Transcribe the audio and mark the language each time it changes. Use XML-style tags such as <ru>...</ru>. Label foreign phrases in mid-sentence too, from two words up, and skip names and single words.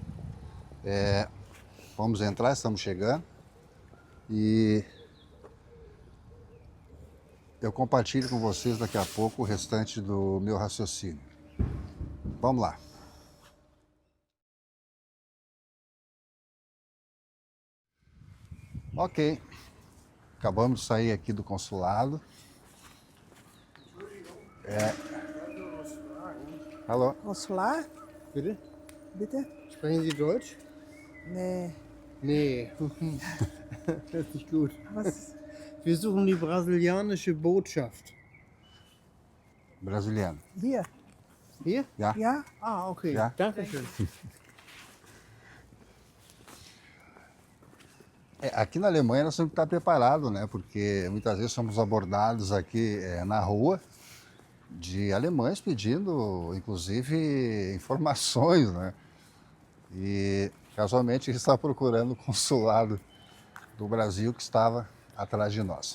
<pt>Vamos entrar, estamos chegando e eu compartilho com vocês daqui a pouco o restante do meu raciocínio. Vamos lá. Ok, acabamos de sair aqui do consulado.</pt> <de>Hallo. Consular? Bitte? Bitte? Sprechen Sie Deutsch? Nee. Nee. Hört sich gut. Was? Wir suchen die brasilianische Botschaft. Brasiliano. Hier? Hier? Ja? Ja? Ah, okay. Ja. Dankeschön.</de> <pt>Aqui na Alemanha nós temos que estar preparados, né? Porque muitas vezes somos abordados aqui na rua de alemães pedindo, inclusive, informações, né? E casualmente ele estava procurando o consulado do Brasil que estava atrás de nós.</pt>